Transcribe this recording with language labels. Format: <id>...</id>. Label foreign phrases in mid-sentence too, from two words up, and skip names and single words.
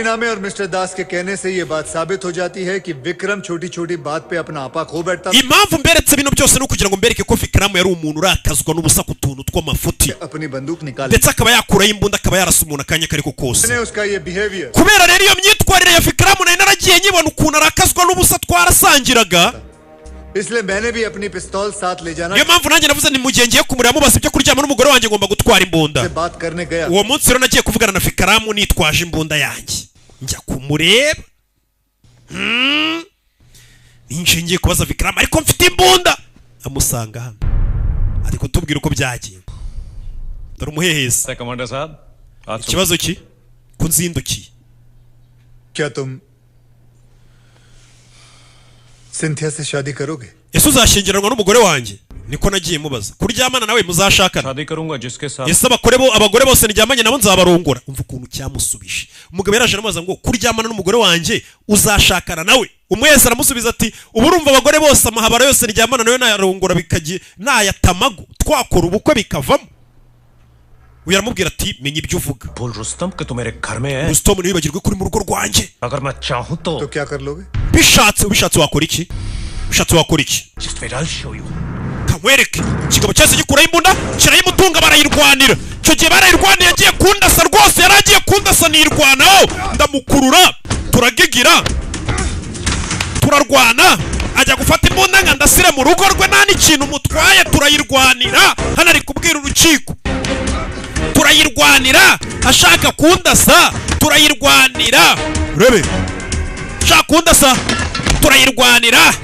<hi>नामे और मिस्टर दास के कहने से ये बात साबित हो जाती है कि विक्रम छोटी छोटी बात पे अपना आपा खो बैठता</hi> <rw>impamvu mberetse bino byose no kugira ngo mbereke ko Vikram yari umuntu urakazwa n'ubusa ku tuntu tw'amafuti</rw> <hi>अपनी बंदूक निकाल</hi> <rw>ndetse akaba yakuraho imbunda akaba yarasa umuntu akanya kariko kose</rw> <hi>उसका ये बिहेवियर</hi> <rw>kubera rero iyo myitwarire ya Vikram nari naragiye nyibona ukuntu arakazwa n'ubusa twarasangiraga</rw> <hi>इसलिए मैंने भी अपनी पिस्तौल साथ ले जाना</hi> <rw>niyo mpamvu nanjye navuze ni mu gihe ngiye kumureba mubaza ibyo kuryama n'umugore wanjye ngomba gutwara imbunda</rw> <hi>से बात करने गया</hi> <rw>uwo munsi rero nagiye kuvugana na Vikram nitwaje imbunda yanjye njya kumureba ninjiye ngiye kubaza Vikram ariko mfite imbunda amusanga hano ari kutubwira uko byagiye dore umuhehesi</rw> <hi>कमांडर साहब आज</hi> <rw>ikibazo ki kunzindukiye</rw> <hi>क्या तुम सिंथिया से शादी करोगे</hi> <rw>ese uzashyingiranwa n'umugore wanjye niko nagiye mubaza kuryamana nawe muzashakana</rw> <hi>शादी करूंगा जिसके साथ</hi> <rw>ese abagore bose ndyamanye nabo nzabarongora umva ukuntu cyamusubije umugabo yaraje aramubaza ngo kuryamana n'umugore wanjye uzashakana nawe umwese aramusubiza ati ubu urumva abagore bose amahabara yose ndyamana nawe nayarongora bikagiye nayatamago twakora ubukwe bikavamo uyu aramubwira ati menya ibyo uvuga</rw> <hi>बोल रुस्तम कि तू मेरे घर में है</hi> <rw>Rustomu ntibibagirwe kuri mu rugo rwanjye</rw> <hi>अगर मैं चाहूं तो तो क्या कर लोगे</hi> <rw>ubishatse wakora iki ushatse wakora iki</rw> <en>just wait I'll show you</en> <rw>kamwereke ikigabo cyose gikuraho imbunda kirayimutunga barayirwanira icyo gihe barayirwaniye agiye kundasa rwose yari agiye kundasa nirwanaho ndamukurura turagigira turarwana ajya gufata imbunda nga ndasire mu rugo rwe nta n'ikintu mutwaye turayirwanira hano ari kubwira urukiko turayirwanira ashaka kundasa turayirwanira urebe ashaka kundasa turayirwanira</rw>